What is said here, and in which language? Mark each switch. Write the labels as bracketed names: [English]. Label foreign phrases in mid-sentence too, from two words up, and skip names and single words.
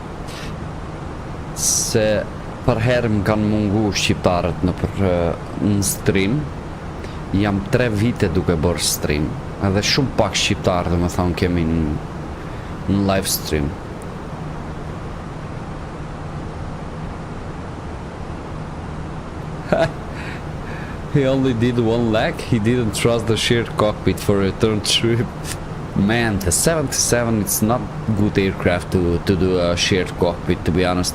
[Albanian] Se për herë më kanë mungu shqiptarët në stream. Jam 3 vite duke bërë stream. Edhe shumë pak shqiptarë dhe më thonë kemi në [English] live stream. He only did one leg. He didn't trust the shared cockpit for a return trip. Man, the 77, it's not good aircraft to do a shared cockpit, to be honest.